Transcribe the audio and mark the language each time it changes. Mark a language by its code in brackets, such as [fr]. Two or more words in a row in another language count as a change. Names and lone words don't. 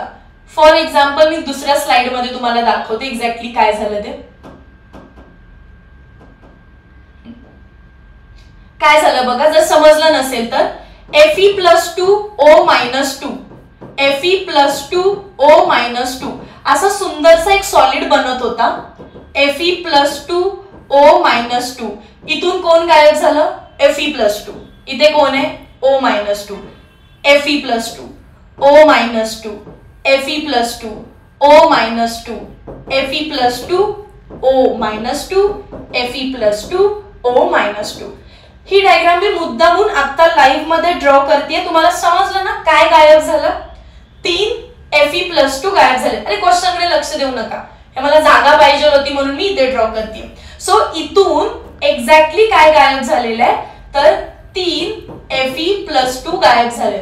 [en] for example [mr] मी दुसऱ्या स्लाइड मध्ये तुम्हाला दाखवते एक्झॅक्टली काय झालं ते. काय झालं बघा, जर समजलं नसेल तर Fe+2O-2, Fe+2O-2 असा सुंदरसा एक सॉलिड बनत होता. Fe+2O-2 इथून कोण गायब झालं, Fe+2. इथे कोण आहे, O-2, Fe+2, O-2, Fe+2, O-2, Fe+2, O-2, Fe+2, O-2. ही डायग्राम मी मुद्दामून आता लाईव्ह मध्ये ड्रॉ करते. तुम्हाला समजलं ना काय गायब झालं, 3 Fe+2 गायब झाले. अरे क्वेश्चनकडे लक्ष देऊ नका, हे मला जागा पाहिजे होती म्हणून मी इथे ड्रॉ करते. सो इथून एक्झॅक्टली काय गायब झालेलं आहे, तर 3 Fe+2 गायब झाले.